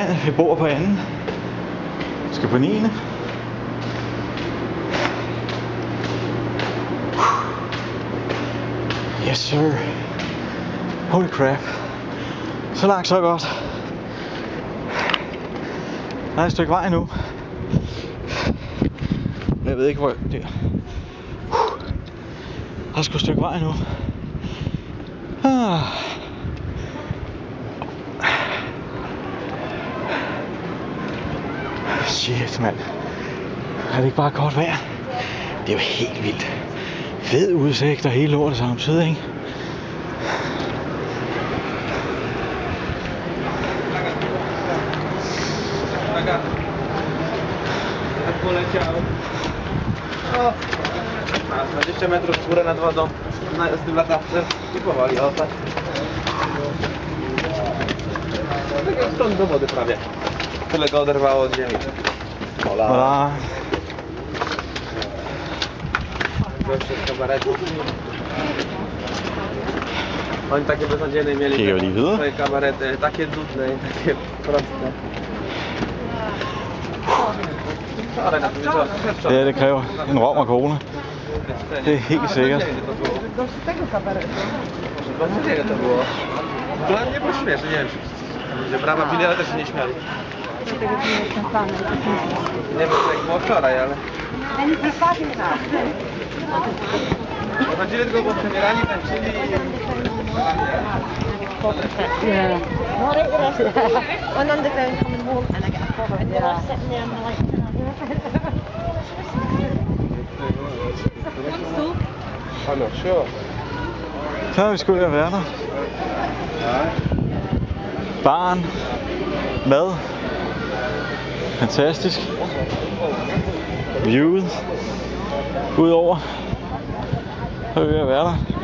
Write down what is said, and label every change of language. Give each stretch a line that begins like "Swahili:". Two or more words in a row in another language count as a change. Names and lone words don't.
Danish: Vi bor på anden. Skal på 9.
English: Yes sir. Holy crap.
Danish: Så langt så godt. Der er et stykke vej nu. Jeg ved ikke hvor det er. Der er sgu et stykke vej nu. Shit, mand. Er det ikke bare godt vejr? Det er jo helt vildt. Fed udsigt og hele lortet samtidig, ikke?
Polish: A 20 metrów w górę nad wodą z tym latawcem i powoli tak. Tak jak stąd do wody prawie. Tyle go oderwało od ziemi. Hola. Goście z kabaretu. Oni takie beznadziejne mieli swoje kabarety, takie nudne i takie proste.
Danish: Ja, det kræver en rom og cola. Det er helt sikkert.
Polish: Z tego kabaretu. Beznadziejne to było. Dla mnie było śmieszne, nie wiem czy brawa bili, ale też się nie śmiali. Nie wiem jak było wczoraj, ale... Chodzili tylko po przemierani, tańczyli i...
English: When I'm going coming home and I get a cover and they're sitting there and they're like, I'm not sure.
Danish: Så er vi sgu ved at være der. Baren. Mad. Fantastisk. Viewet. Udover. Så er vi ved at være der.